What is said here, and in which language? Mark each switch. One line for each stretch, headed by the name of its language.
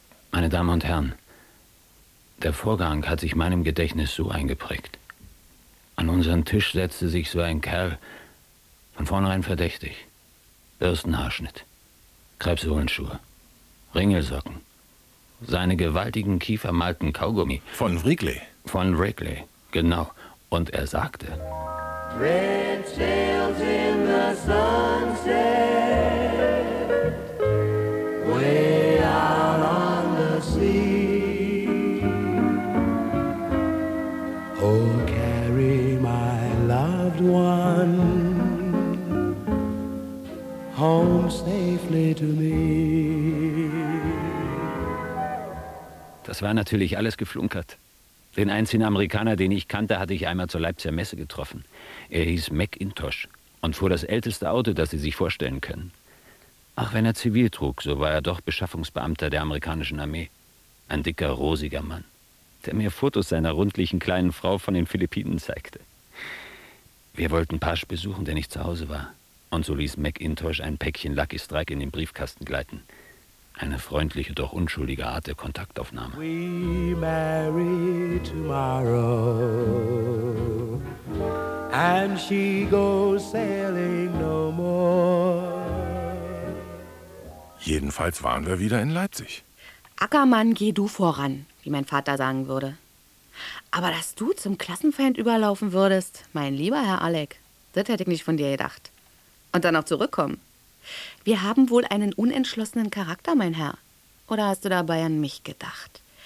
German: Meine Damen und Herren, der Vorgang hat sich meinem Gedächtnis so eingeprägt. An unseren Tisch setzte sich so ein Kerl, von vornherein verdächtig. Bürstenhaarschnitt, Krebshohlenschuhe, Ringelsocken, seine gewaltigen Kiefer malten Kaugummi. Von Wrigley. Von Wrigley, genau. Und er sagte:
English: Red sails in the sunset, way out on the sea. Oh, carry my loved one home safely to me.
German: Das war natürlich alles geflunkert. Den einzigen Amerikaner, den ich kannte, hatte ich einmal zur Leipziger Messe getroffen. Er hieß McIntosh und fuhr das älteste Auto, das Sie sich vorstellen können. Auch wenn er zivil trug, so war er doch Beschaffungsbeamter der amerikanischen Armee. Ein dicker, rosiger Mann, der mir Fotos seiner rundlichen kleinen Frau von den Philippinen zeigte. Wir wollten Pasch besuchen, der nicht zu Hause war. Und so ließ McIntosh ein Päckchen Lucky Strike in den Briefkasten gleiten. Eine freundliche, doch unschuldige Art der Kontaktaufnahme.
English: We marry tomorrow, and she goes sailing no more.
German: Jedenfalls waren wir wieder in Leipzig. Ackermann, geh du voran, wie mein Vater sagen würde. Aber dass du zum Klassenfeind überlaufen würdest, mein lieber Herr Alec, das hätte ich nicht von dir gedacht. Und dann auch zurückkommen. Wir haben wohl einen unentschlossenen Charakter, mein Herr. Oder hast du dabei an mich gedacht?